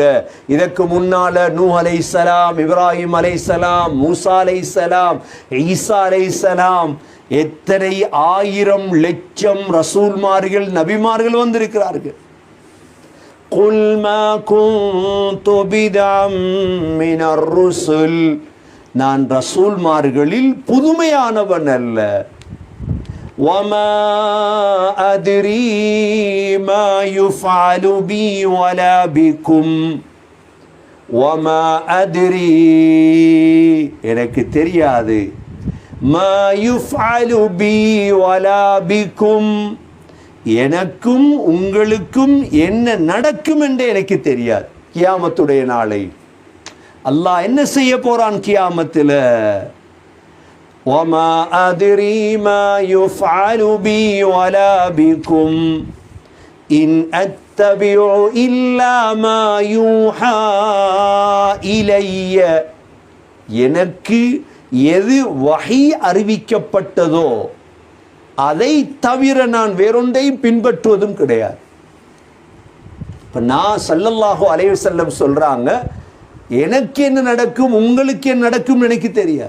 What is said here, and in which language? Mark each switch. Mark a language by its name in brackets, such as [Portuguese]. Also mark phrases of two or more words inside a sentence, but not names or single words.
[Tamil] இதற்கு முன்னால நூஹ் அலைஹிஸ்ஸலாம், இப்ராஹிம் அலைஹிஸ்ஸலாம், மூசா அலைஹிஸ்ஸலாம், ஈசா அலைஹிஸ்ஸலாம், எத்தனை ஆயிரம் லட்சம் ரசூல்மார்கள் நபிமார்கள் வந்திருக்கிறார்கள். [Arabic] قل ما كنت بدعا من الرسل, [Tamil] நான் ரசூல்மார்களில் புதுமையானவன் அல்ல. [Arabic] وَمَا أَدْرِي مَا يُفْعَلُ بِي وَلَا بِكُمْ وَمَا أَدْرِي, [Tamil] எனக்கு தெரியாது. [Arabic] مَا يُفْعَلُ بِي وَلَا بِكُمْ, [Tamil] எனக்கும் உங்களுக்கும் என்ன நடக்கும் என்று எனக்கு தெரியாது. கியாமத்துடைய நாளை அல்லாஹ் என்ன செய்ய போறான் கியாமத்தில்? [Arabic] وَمَا أَدْرِي مَا يُفْعَلُ بِي وَلَا بِكُمْ إِنْ أَتَّبِعُ إِلَّا مَا يُوحَى إِلَيَّ, [Tamil] எனக்கு எது வஹி அறிவிக்கப்பட்டதோ அதை தவிர நான் வேறொன்றையும் பின்பற்றுவதும் கிடையாது. இப்போ நான் [Arabic] صلى الله عليه وسلم [Tamil] சொல்றாங்க, எனக்கு என்ன நடக்கும் உங்களுக்கு என்ன நடக்கும் எனக்கு தெரியாது.